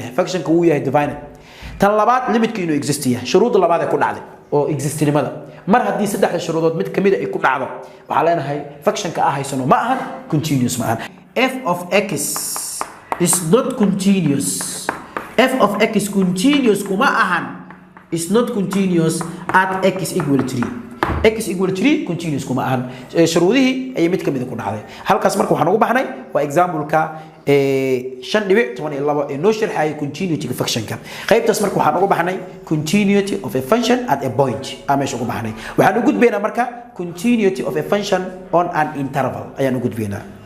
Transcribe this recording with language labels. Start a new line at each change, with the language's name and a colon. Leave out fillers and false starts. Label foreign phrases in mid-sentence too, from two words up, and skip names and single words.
Somali: yahay function ka uu yahay defined tan labaad limit ka inuu exist yahay shuruud labaad ay ku dhacday oo existnimada mar haddii saddexda shuruudood mid kamid ay ku dhacdo waxa leenahay function ka ahaysano ma ahan continuous ma ahan
English: f of x is not continuous f of x continuous
Somali: kuma ahan
English: is not continuous at x equal 3 x equal 3 continuous
Somali: kuma ahan shuruudihii ay mid kamid ku dhacday halkaas marka waxaan ugu baxnay waa example ka 5.12 ee noo sharxay continuity function ka qaybtaas marka waxaan ugu baxnay
English: continuity of a function at a point
Somali: ameesh ugu baxnay waxaan u gudbeynaa marka
English: continuity of a function on an interval
Somali: ayaan u gudbeynaa